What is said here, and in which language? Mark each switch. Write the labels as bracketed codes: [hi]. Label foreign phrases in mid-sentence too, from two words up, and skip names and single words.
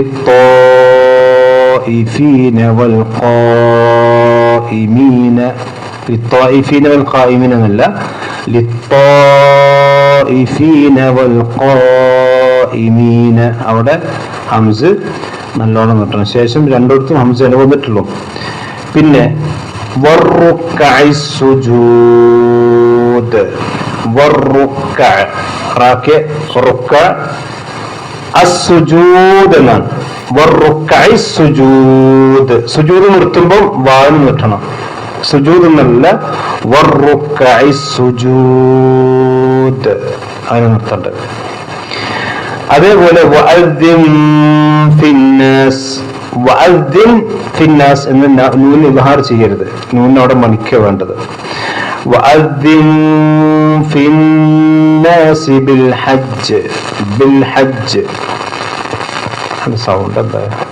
[ar] للطائفين والقائمين للطائفين والقائمين إننا للطائفين والقائمين [ml] അവിടെ ഹംസ് നല്ലോണം നീട്ടണം. ശേഷം രണ്ടിടത്തും ഹംസ വന്നിട്ടുള്ളൂ. പിന്നെ [ar] والركع السجود والركع راكع ركع السجود [ml] എന്നാണ്. [ar] والركع السجود [ml] സുജൂദ് നിർത്തുമ്പോൾ വാന് നിർത്തണം. സുജൂദ് എന്നല്ല, [ar] والركع السجود [ml] അതിനെ നിർത്തണ്ട്. അതേപോലെ [ar] وأذن في الناس [ml] എന്ന് നൂൻ ഇദ്ഹാർ ചെയ്യരുത്, നൂൻ അവിടെ മണിക്ക വേണ്ടത്. [ar] وأذن في الناس بالحج [ml] സൗണ്ട് എന്താ?